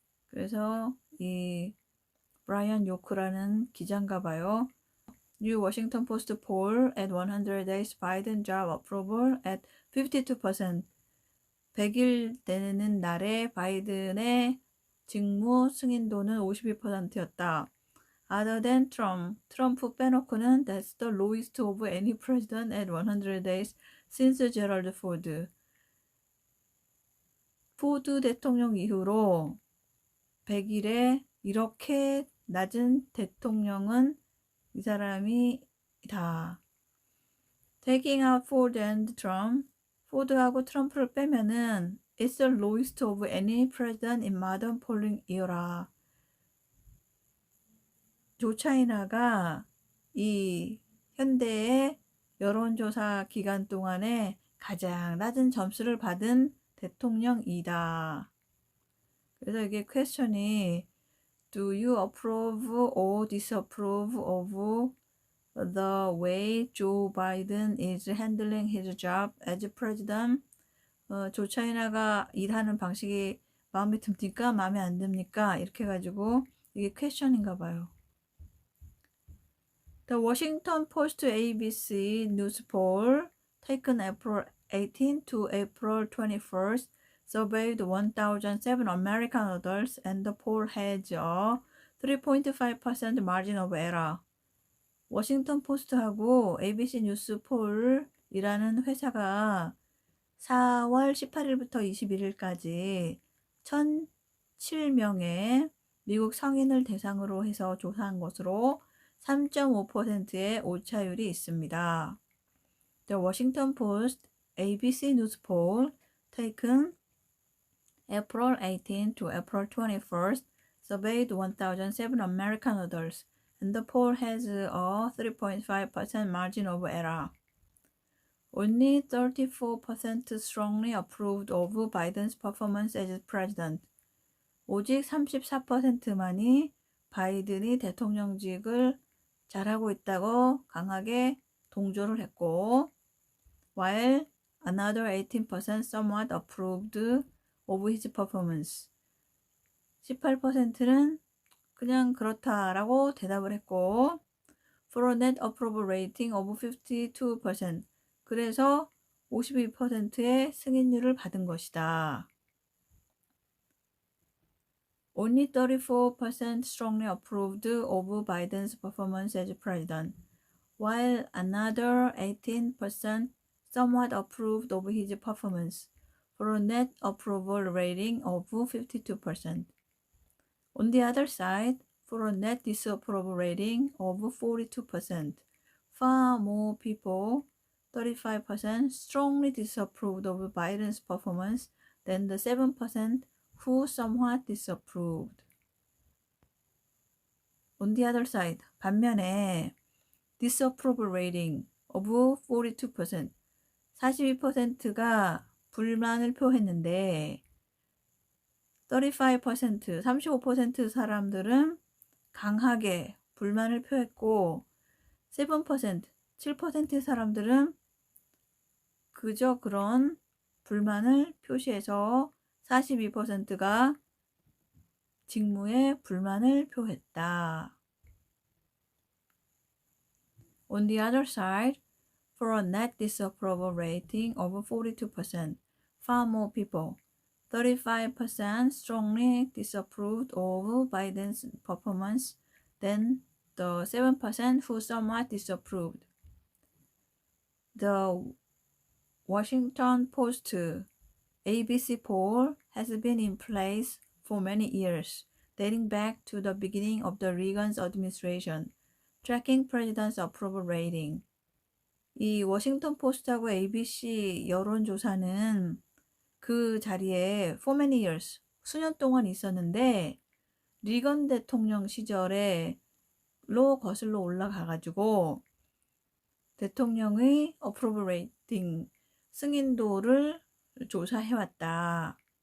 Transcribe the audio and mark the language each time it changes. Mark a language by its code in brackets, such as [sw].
[ko] 그래서 이 브라이언 요크라는 기자인가 봐요. [en] New Washington Post poll at 100 days Biden job approval at 52%. [ko] 100일 되는 날에 바이든의 직무 승인도는 52%였다. [en] Other than Trump, [ko] 트럼프 빼놓고는 [en] that's the lowest of any president at 100 days since Gerald Ford. [ko] 포드 대통령 이후로 100일에 이렇게 낮은 대통령은 이 사람이다. [en] Taking out Ford and Trump, [ko] 포드하고 트럼프를 빼면은 [en] it's the lowest of any president in modern polling era. [ko] 조 차이나가 이 현대의 여론조사 기간 동안에 가장 낮은 점수를 받은 대통령이다. 그래서 이게 퀘스천이 [en] Do you approve or disapprove of the way Joe Biden is handling his job as president? [ko] 조 차이나가 일하는 방식이 마음에 듭니까? 마음에 안 듭니까? 이렇게 해가지고 이게 퀘스천인가 봐요. [en] The Washington Post ABC News poll taken April 18 to April 21st surveyed 1,007 American adults and the poll has a 3.5% margin of error. [ko] 워싱턴 포스트하고 ABC 뉴스 폴이라는 회사가 4월 18일부터 21일까지 1,007명의 미국 성인을 대상으로 해서 조사한 것으로 3.5%의 오차율이 있습니다. [en] The Washington Post ABC News poll taken April 18 to April 21st surveyed 1,007 American adults, and the poll has a 3.5% margin of error. Only 34% strongly approved of Biden's performance as president. [ko] 오직 34%만이 바이든이 대통령직을 잘하고 있다고 강하게 동조를 했고, [en] while another 18% somewhat approved of his performance. [ko] 18%는 그냥 그렇다라고 대답을 했고, [en] for a net approval rating of 52%. [ko] 그래서 52%의 승인율을 받은 것이다. [en] Only 34% strongly approved of Biden's performance as president, while another 18% somewhat approved of his performance, for a net approval rating of 52%. On the other side, for a net disapproval rating of 42%, far more people, 35%, strongly disapproved of Biden's performance than the 7% who somewhat disapproved. On the other side, [ko] 반면에 [en] disapproval rating of 42%, [ko] 42%가 불만을 표했는데 35%, 35% 사람들은 강하게 불만을 표했고 7%, 7% 사람들은 그저 그런 불만을 표시해서 42%가 직무에 불만을 표했다. [en] On the other side, for a net disapproval rating of 42%, far more people, 35% strongly disapproved of Biden's performance than the 7% who somewhat disapproved. The Washington Post ABC poll has been in place for many years, dating back to the beginning of the Reagan's administration, tracking president's approval rating. [ko] 이 워싱턴 포스트하고 ABC 여론조사는 그 자리에 [en] for many years, [ko] 수년 동안 있었는데 리건 대통령 시절에로 거슬러 올라가가지고 대통령의 approval rating, 승인도를 조사해왔다.